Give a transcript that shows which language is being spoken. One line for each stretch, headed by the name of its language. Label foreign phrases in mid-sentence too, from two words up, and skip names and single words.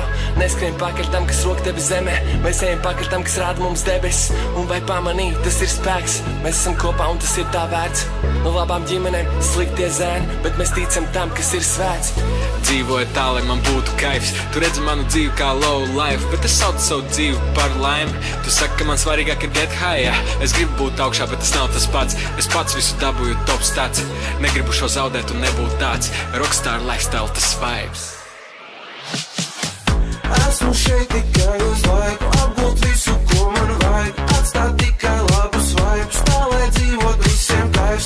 Latvian: Neskrien pakaļ tam, kas rok tevi zemē, mēs ejam pakaļ tam, kas rāda mums debesis. Un vai pamanī, tas ir spēks, mēs esam kopā un tas ir tā vērts. No labām ģimenēm sliktie zēni, bet mēs ticam tam, kas ir svēts. Dzīvoju tā, lai man būtu kaifs. Tu redzi manu dzīvi kā
English: low life,
Latvian: bet es saucu savu dzīvi par laimi. Tu saki, ka man svarīgāk ir
English: get high,
Latvian: ja? Es gribu būt augšā, bet tas nav tas pats. Es pats visu dabūju
English: top stats.
Latvian: Negribu šo zaudēt un nebūt tāds.
English: Rockstar lifestyle,
Latvian: tas vibes. Esmu šeit tikai uz laiku, apgūt visu, ko man vajag. Atstāt tikai labus vibes, tā lai dzīvot visiem kaifs.